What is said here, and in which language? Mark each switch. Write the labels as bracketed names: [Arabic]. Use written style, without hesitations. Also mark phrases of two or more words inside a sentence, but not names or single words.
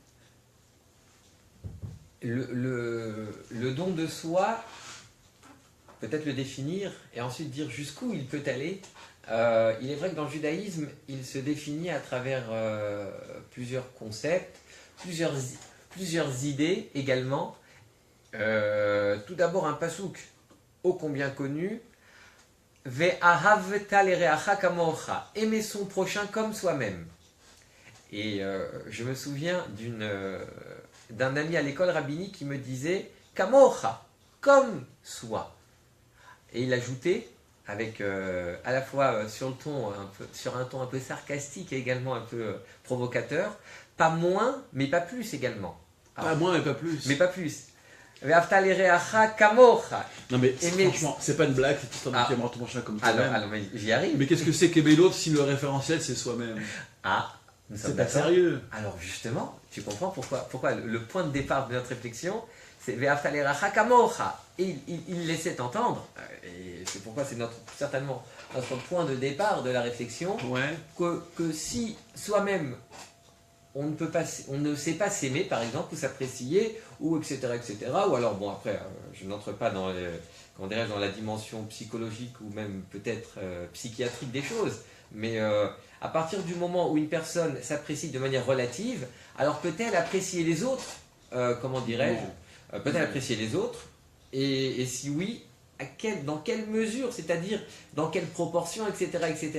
[French] Le don de soi peut-être le définir et ensuite dire jusqu'où il peut aller. Il est vrai que dans le judaïsme, il se définit à travers plusieurs concepts, plusieurs idées également. Tout d'abord un pasouk ô combien connu, [Hebrew] ואהבת לרעך כמוך, [French] aimer son prochain comme soi-même. Et je me souviens d'un ami à l'école rabbinique qui me disait kamocha, comme soi. Et il ajoutait, avec à la fois sur un ton un peu sarcastique et également un peu provocateur, pas moins, mais pas plus également. Pas moins, mais pas plus. Mais pas plus. [Hebrew] ואהבת לרעך כמוך. [French] Non mais Aimer- franchement, c'est pas une blague, c'est tout Ah. un petit ton prochain comme toi-même. Alors, mais j'y arrive. Mais qu'est-ce que c'est qu'aimer l'autre si le référentiel c'est soi-même? Ah, nous sommes C'est pas d'accord. sérieux. Alors justement, tu comprends pourquoi le point de départ de notre réflexion, c'est [Hebrew] ואהבת לרעך כמוך. [French] Et il laissait entendre, et c'est pourquoi c'est certainement notre point de départ de la réflexion, Ouais. que si soi-même on ne sait pas s'aimer, par exemple, ou s'apprécier, ou etc., ou alors, bon, après, je n'entre pas dans, dans la dimension psychologique ou même peut-être psychiatrique des choses, mais à partir du moment où une personne s'apprécie de manière relative, alors peut-elle apprécier les autres, peut-elle apprécier les autres, et si oui, dans quelle mesure, c'est-à-dire dans quelle proportion, etc.